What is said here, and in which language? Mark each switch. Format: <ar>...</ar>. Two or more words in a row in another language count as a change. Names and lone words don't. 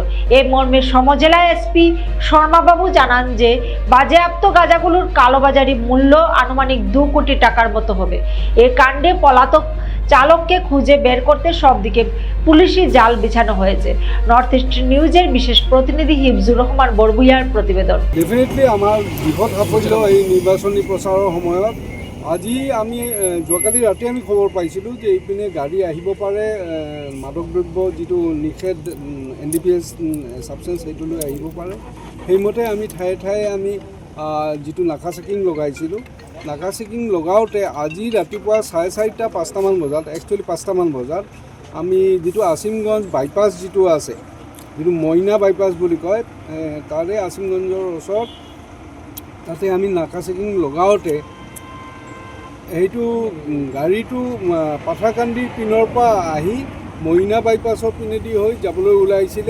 <bn>এ মর্মে সমজেলা এসপি শর্মাবাবু জানান যে বাজেয়াপ্ত গাঁজাগুলোর কালোবাজারি মূল্য আনুমানিক 2 কোটি টাকার মতো হবে। এ কাণ্ডে পলাতক চালককে খুঁজে বের করতে সব দিকে পুলিশি জাল বিছানো হয়েছে। নর্থ ইস্ট নিউজের বিশেষ প্রতিনিধি হিফজুর রহমান বরবুইয়ার প্রতিবেদন।</bn> <as>ডেফিনেটলি আমাৰ বিপদ সাফল্য এই নিৰ্বাচনী প্ৰচাৰৰ সময়ত আজি আমি যোৱাকালি ৰাতি আমি খবৰ পাইছিলোঁ যে এইপিনে গাড়ী আহিব পাৰে মাদক দ্ৰব্য যিটো নিষেধ</as> <en>NDPS substance</en> <as>সেইটো লৈ আহিব পাৰে। সেইমতে আমি ঠায়ে ঠায়ে আমি যিটো নাকা চেকিং লগাইছিলোঁ, নাকা চেকিং লগাওঁতে আজি ৰাতিপুৱা 4:30-5টামান বজাত, একচুৱেলি 5টামান বজাত আমি যিটো আছিমগঞ্জ বাইপাছ যিটো আছে, যিটো মইনা বাইপাছ বুলি কয়, তাৰে আছিমগঞ্জৰ ওচৰত তাতে আমি নাকা চেকিং লগাওঁতে সেইটো গাড়ীটো পাথাৰকান্দিৰ পিনৰ পৰা আহি মইনা বাইপাছৰ পিনেদি হৈ যাবলৈ ওলাইছিলে।</as>